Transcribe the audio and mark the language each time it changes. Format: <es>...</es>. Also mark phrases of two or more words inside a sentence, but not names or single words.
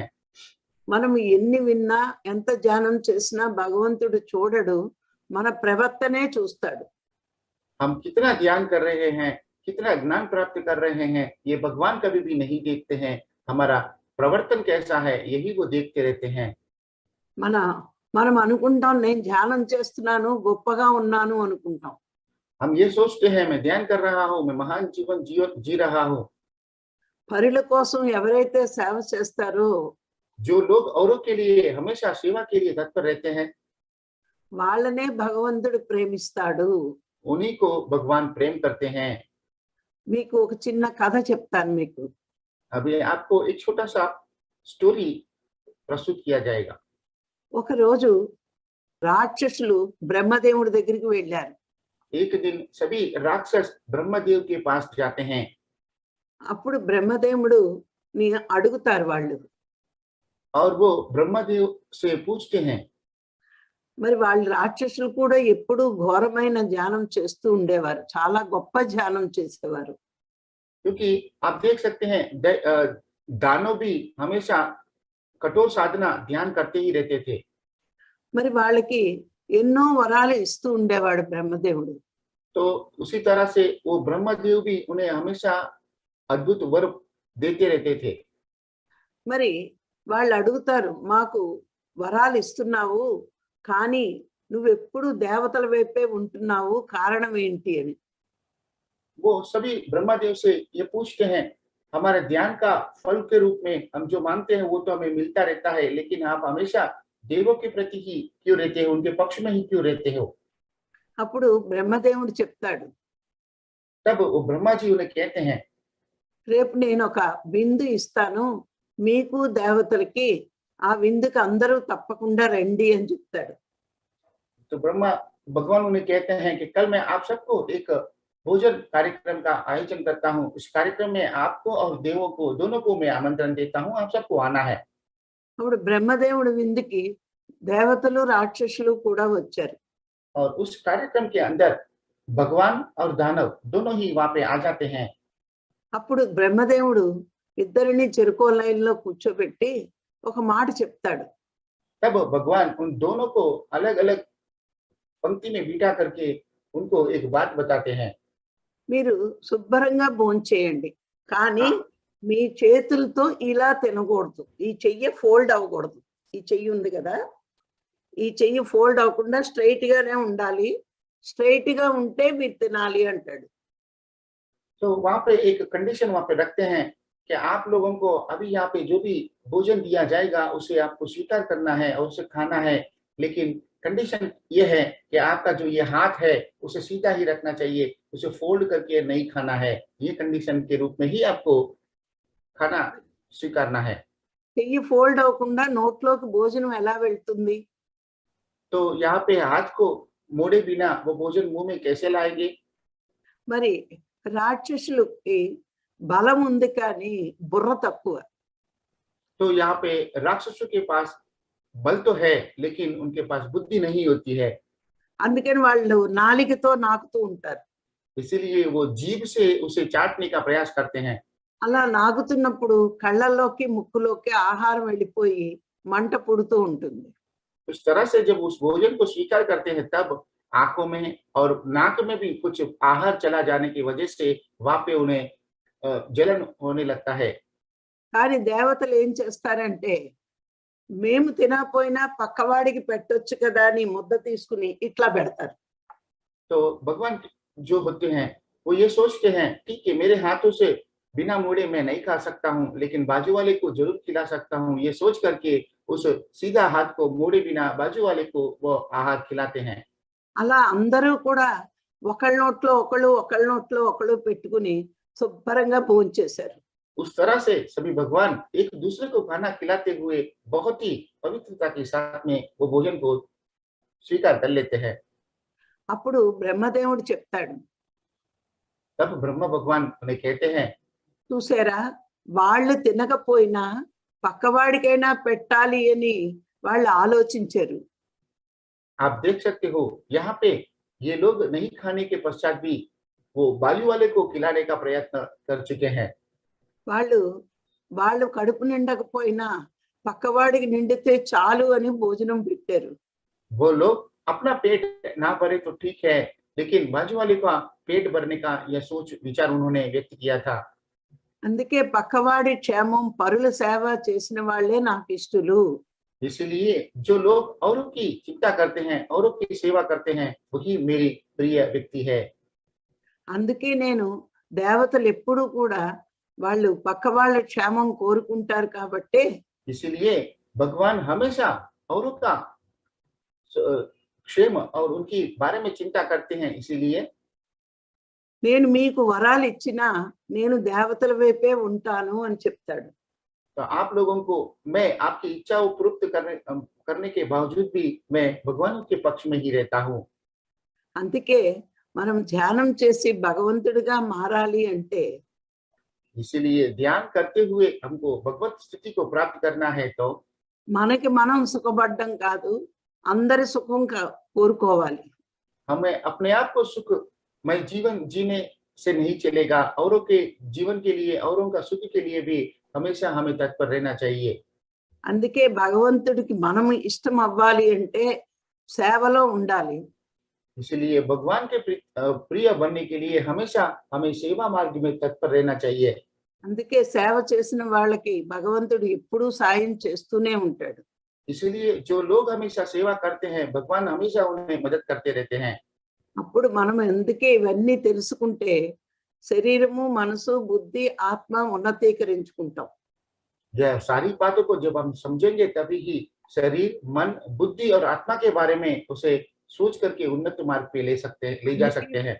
<te>మనం ఎన్ని విన్నా ఎంత ధ్యానం చేసినా భగవంతుడు చూడడు, మన ప్రవర్తనే చూస్తాడు.</te> <hi>हम कितना ध्यान कर रहे हैं, कितना ज्ञान प्राप्त कर रहे हैं, ये भगवान कभी भी नहीं देखते हैं। हमारा प्रवर्तन कैसा है यही वो देखते रहते हैं।</hi> <te>మనం అనుకుంటాం నేను ధ్యానం చేస్తున్నాను గొప్పగా ఉన్నాను అనుకుంటాం.</te> <hi>हम ये सोचते हैं मैं ध्यान कर रहा हूँ, मैं महान जीवन जी रहा हूँ।</hi> <te>పరుల కోసం ఎవరైతే సేవ చేస్తారో</te> <hi>जो लोग औरों के लिए हमेशा सेवा के लिए तत्पर रहते हैं,</hi> <te>వాళ్ళనే భగవంతుడు ప్రేమిస్తాడు.</te> <hi>उन्हीं को भगवान प्रेम करते हैं।</hi> <te>మీకు ఒక చిన్న కథ చెప్తాను మీకు.</te> <hi>अभी आपको एक छोटा सा स्टोरी प्रस्तुत किया जाएगा।</hi> <te>ఒక రోజు రాక్షసులు బ్రహ్మదేవుడి దగ్గరికి వెళ్ళారు.</te> <hi>एक दिन सभी राक्षस ब्रह्मदेव के पास जाते हैं।</hi> <te>అప్పుడు బ్రహ్మదేవుడు ని అడుగుతారు వాళ్ళు.</te> <hi>और वो ब्रह्मदेव से पूछते हैं।</hi> <te>మరి వాళ్ళు రాక్షసులు కూడా ఎప్పుడూ ఘోరమైన ధ్యానం చేస్తూ ఉండేవారు. చాలా గొప్ప ధ్యానం చేసేవారు.</te> <hi>क्योंकि आप देख सकते हैं दानव भी हमेशा कठोर साधना ध्यान करते ही रहते थे।</hi> <te>మరి వాళ్ళకి ఎన్నో వరాలు ఇస్తూ ఉండేవాడు బ్రహ్మదేవుడు.</te> <hi>तो उसी तरह से वो ब्रह्मदेव भी उन्हें हमेशा अद्भुत वर देते रहते थे।</hi> <te>మరి వాళ్ళు అడుగుతారు మాకు వరాలు ఇస్తున్నావు కానీ నువ్వెప్పుడు దేవతల వైపే ఉంటున్నావు కారణం ఏంటి అని.</te> <hi>वो सभी ब्रह्मदेव से ये पूछते हैं, हमारे ध्यान का फल के रूप में हम जो मांगते हैं वो तो हमें मिलता रहता है, लेकिन आप हमेशा देवों के प्रति ही क्यों रहते हो, उनके पक्ष में ही क्यों रहते हो।</hi> <te>అప్పుడు బ్రహ్మదేవుడు చెప్తాడు,</te> <hi>तब वो ब्रह्मा जी उन्हें कहते हैं,</hi> <te>రేపు నేను ఒక విందు ఇస్తాను మీకు దేవతలకి, ఆ విందుకు అందరూ తప్పకుండా రండి అని చెప్తాడు.</te> <hi>तो ब्रह्मा भगवान उन्हें कहते हैं कि कल मैं आप सबको एक भोजन कार्यक्रम का आयोजन करता हूँ। इस कार्यक्रम में आपको और देवों को दोनों को मैं आमंत्रण देता हूँ, आप सबको आना है।</hi> <te>అప్పుడు బ్రహ్మదేవుడి విందుకి దేవతలు రాక్షసులు కూడా వచ్చారు.</te> <hi>और उस कार्यक्रम के अंदर भगवान और दानव दोनों ही वहां पे आ जाते हैं।</hi> <te>అప్పుడు బ్రహ్మదేవుడు ఇద్దరిని చెరుకో లైన్లో కూర్చోబెట్టి ఒక మాట చెప్తాడు.</te> <hi>तब भगवान उन दोनों को अलग अलग पंक्ति में बिठा करके उनको एक बात बताते हैं।</hi> <te>మీరు శుభ్రంగా భోంచేయండి కానీ మీ చేతులతో ఇలా తినకూడదు. ఈ చెయ్యి ఫోల్డ్ అవ్వకూడదు. ఈ చెయ్యి ఉంది కదా, ఈ చెయ్యి ఫోల్డ్ అవ్వకుండా స్ట్రైట్ గానే ఉండాలి. స్ట్రైట్ గా ఉంటే మీరు తినాలి అంటాడు.</te> <hi>तो वहां पे एक कंडीशन वहां पे रखते हैं कि आप लोगों को अभी यहाँ पे जो भी भोजन दिया जाएगा उसे आपको स्वीकार करना है और उसे खाना है, लेकिन कंडीशन ये है कि आपका जो ये हाथ है उसे सीधा ही रखना चाहिए, उसे फोल्ड करके नहीं खाना है। ये कंडीशन के रूप में ही आपको खाना स्वीकारना है।</hi> <te>చెయ్యి ఫోల్డ్ అవ్వకుండా నోట్లోకి భోజనం ఎలా వెళ్తుంది?</te> <hi>तो यहाँ पे हाथ को मोड़े बिना वो भोजन मुंह में कैसे लाएंगे।</hi> <te>మరి రాక్షసులకి బలం ఉంది కానీ బుర్ర తక్కువ.</te> <hi>तो यहाँ पे राक्षसों के पास बल तो है लेकिन उनके पास बुद्धि नहीं होती है,</hi> <te>అందుకని వాళ్ళు నాలికతో నాకుతూ ఉంటారు.</te> <hi>इसीलिए वो जीभ से उसे चाटने का प्रयास करते हैं।</hi> <te>అలా నాకుతున్నప్పుడు కళ్ళల్లోకి ముక్కులోకి ఆహారం వెళ్ళిపోయి మంట పుడుతూ ఉంటుంది.</te> <hi>उस तरह से जब उस भोजन को स्वीकार करते हैं तब आंखों में और नाक में भी कुछ आहार चला जाने की वजह से वहां पे उन्हें जलन होने लगता है।</hi> <te>కానీ దేవతలు ఏం చేస్తారంటే మేము తినకపోయినా పక్కవాడికి పెట్టొచ్చు కదా అని ముద్ద తీసుకుని ఇట్లా పెడతారు.</te> <hi>तो भगवान जो होते हैं वो ये सोचते हैं ठीक है मेरे हाथों से बिना मुड़े मैं नहीं खा सकता हूँ लेकिन बाजू वाले को जरूर खिला सकता हूँ, ये सोच करके उस सीधा हाथ को मोड़े बिना बाजू वाले को वो आहार खिलाते हैं।</hi> <te>అలా అందరూ కూడా ఒకళ్ళ నోట్లో ఒకళ్ళు ఒకళ్ళ నోట్లో ఒకళ్ళు పెట్టుకుని శుభ్రంగా భోంచేశారు.</te> <hi>उस तरह से सभी भगवान एक दूसरे को खाना खिलाते हुए बहुत ही पवित्रता के साथ में वो भोजन को स्वीकार कर लेते हैं।</hi> <te>అప్పుడు బ్రహ్మదేవుడు చెప్తాడు,</te> <hi>तब ब्रह्मा भगवान उन्हें कहते हैं,</hi> <te>చూసారా వాళ్ళు తినకపోయినా పక్కవాడికైనా పెట్టాలి అని వాళ్ళు ఆలోచించారు.</te> <hi>आप देख सकते हो यहाँ पे ये लोग नहीं खाने के पश्चात भी वो बाजू वाले को खिलाने का प्रयत्न कर चुके हैं।</hi> <te>వాళ్ళు వాళ్ళు కడుపు నిండకపోయినా పక్కవాడికి నిండితే చాలు అని భోజనం పెట్టారు.</te> <hi>वो लोग अपना पेट ना भरे तो ठीक है लेकिन बाजू वाले का पेट भरने का यह सोच विचार उन्होंने व्यक्त किया था।</hi> <te>అందుకే పక్కవాడి క్షేమం పరుల సేవ చేసిన వాళ్ళే నాకు ఇష్టలు.</te> <hi>इसलिए जो लोग औरों की चिंता करते हैं, औरों की सेवा करते हैं, वही मेरी प्रिय व्यक्ति है।</hi> <te>అందుకే నేను దేవతలు ఎప్పుడూ కూడా వాళ్ళు పక్క వాళ్ళ క్షేమం కోరుకుంటారు కాబట్టే</te> <hi>इसलिए भगवान हमेशा औरों का क्षेम और उनकी बारे में चिंता करते हैं। इसीलिए</hi> <te>నేను మీకు వరాలు ఇచ్చినా నేను దేవతల వైపే ఉంటాను అని చెప్తాడు.</te> <hi>तो आप लोगों को मैं आपकी इच्छाओं पूर्त करने के बावजूद भी मैं भगवान के पक्ष में ही रहता हूँ।</hi> <te>అందుకే మనం ధ్యానం చేసి భగవంతుడిగా మారాలి అంటే</te> <hi>इसीलिए ध्यान करते हुए हमको भगवत स्थिति को प्राप्त करना है तो</hi> <te>మనకి మనం సుఖపడ్డం కాదు, అందరి సుఖం కోరుకోవాలి.</te> <hi>हमें अपने आप को सुख मैं जीवन जीने से नहीं चलेगा, औरों के जीवन के लिए औरों का सुख के लिए भी हमेशा हमें तत्पर रहना चाहिए।</hi> <te>అందుకే భగవంతుడికి మనం ఇష్టం అవ్వాలి అంటే సేవలో ఉండాలి.</te> <hi>इसलिए भगवान के प्रिय बनने के लिए हमेशा हमें सेवा मार्ग में तत्पर रहना चाहिए।</hi> <te>అందుకే సేవ చేసిన వాళ్ళకి భగవంతుడు ఎప్పుడూ సాయం చేస్తూనే ఉంటాడు.</te> <hi>इसलिए जो लोग हमेशा सेवा करते हैं भगवान हमेशा उन्हें मदद करते रहते हैं।</hi> <te>అప్పుడు మనం ఎందుకే ఇవన్నీ తెలుసుకుంటే శరీరము మనసు బుద్ధి ఆత్మ ఉన్నతీకరించుకుంటాం.</te> <hi>यह सारी बातों को जब हम समझेंगे तभी ही शरीर मन बुद्धि और आत्मा के बारे में उसे सोच करके उन्नत मार्ग पे ले जा सकते हैं।</hi>